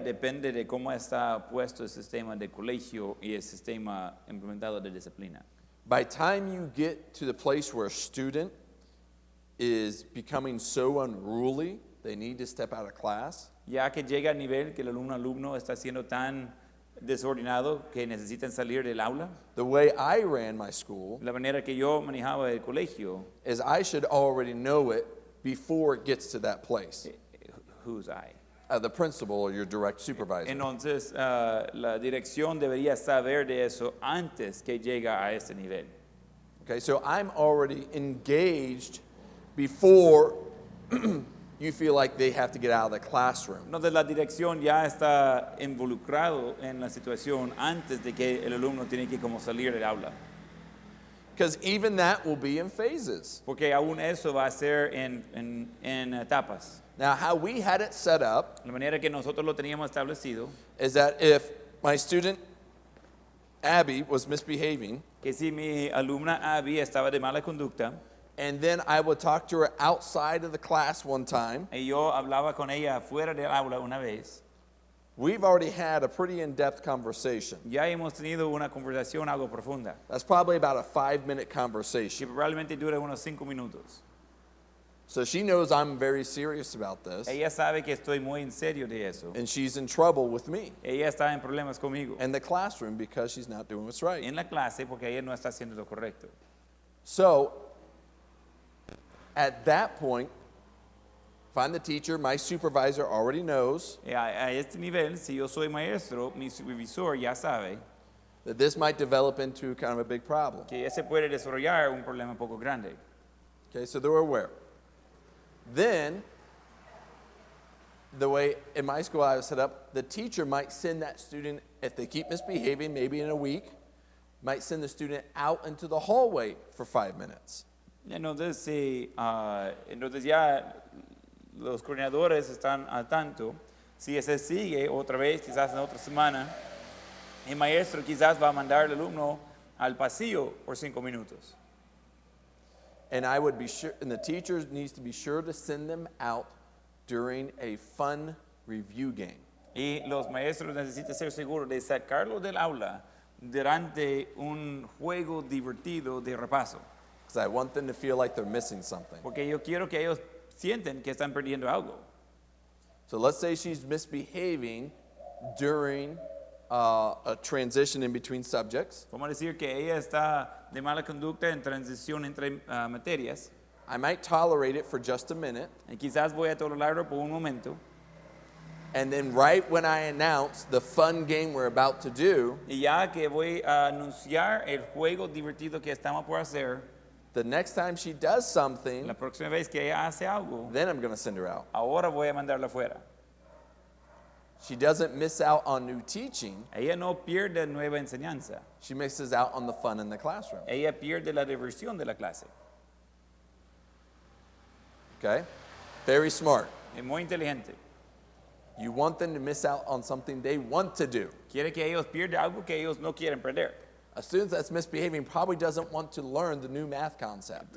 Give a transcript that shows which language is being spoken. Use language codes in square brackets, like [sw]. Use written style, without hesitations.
[es] Depende de cómo está puesto el sistema de colegio y el sistema implementado de disciplina. [en] By the time you get to the place where a student is becoming so unruly, they need to step out of class, [es] Ya que llega al nivel que el alumno está siendo tan desordenado que necesitan salir del aula, [en] the way I ran my school [es] la manera que yo manejaba el colegio, [en] is I should already know it before it gets to that place. who's I? The principal or your direct supervisor. [es] Entonces, la dirección debería saber de eso antes que llega a ese nivel. [en] Okay, so I'm already engaged before you feel like they have to get out of the classroom. [es] Entonces, la dirección ya está involucrado en la situación antes de que el alumno tiene que como salir del aula. [en] Because even that will be in phases. [es] Porque aún eso va a ser en etapas. [en] Now, how we had it set up [es] La manera que nosotros lo teníamos establecido, [en] is that if my student Abby was misbehaving, [es] que si mi alumna Abby estaba de mala conducta, [en] and then I would talk to her outside of the class one time, [es] y yo hablaba con ella fuera del aula una vez, [en] we've already had a pretty in-depth conversation. [es] Ya hemos tenido una conversación algo profunda, [en] That's probably about a 5-minute [es] que [en] conversation. [es] probablemente dura unos 5 minutos. [en] So she knows I'm very serious about this, [es] Ella sabe que estoy muy en serio de eso. [en] and she's in trouble with me [es] Ella está en problemas conmigo [en] and the classroom because she's not doing what's right. [es] en la clase porque ella no está haciendo lo correcto. [en] So at that point, if I'm the teacher, my supervisor already knows [es] A este nivel, si yo soy maestro, mi supervisor ya sabe [en] that this might develop into kind of a big problem. [es] que ya se puede desarrollar un problema un poco grande. [en] Okay, so they're aware. Then, the way in my school I was set up, the teacher might send that student, if they keep misbehaving, maybe in a week, might send the student out into the hallway for 5 minutes. [es] Entonces, entonces ya los coordinadores están al tanto. Si ese sigue otra vez, quizás en otra semana, el maestro quizás va a mandar al alumno al pasillo por 5 minutos. [en] And I would be sure, and the teacher needs to be sure to send them out during a fun review game. [es] Y los maestros necesitan ser seguros de sacarlo del aula durante un juego divertido de repaso. [en] Because I want them to feel like they're missing something. [es] Porque yo quiero que ellos sienten que están perdiendo algo. [en] So let's say she's misbehaving during a transition in between subjects. [es] Vamos a decir que ella está de mala conducta en transición entre materias. [en] I might tolerate it for just a minute. [es] Y quizás voy a tolerarlo por un momento. [en] And then right when I announce the fun game we're about to do, [es] Y ya que voy a anunciar el juego divertido que estamos por hacer, [en] the next time she does something, [es] la próxima vez que ella hace algo, [en] then I'm going to send her out. [es] ahora voy a mandarla afuera. [en] She doesn't miss out on new teaching. [es] Ella no pierde nueva enseñanza. [en] She misses out on the fun in the classroom. [es] Ella pierde la diversión de la clase. [en] Okay? Very smart. [es] Es muy inteligente. [en] You want them to miss out on something they want to do. [es] Quiere que ellos pierdan algo que ellos no quieren perder. [en] A student that's misbehaving probably doesn't want to learn the new math concept.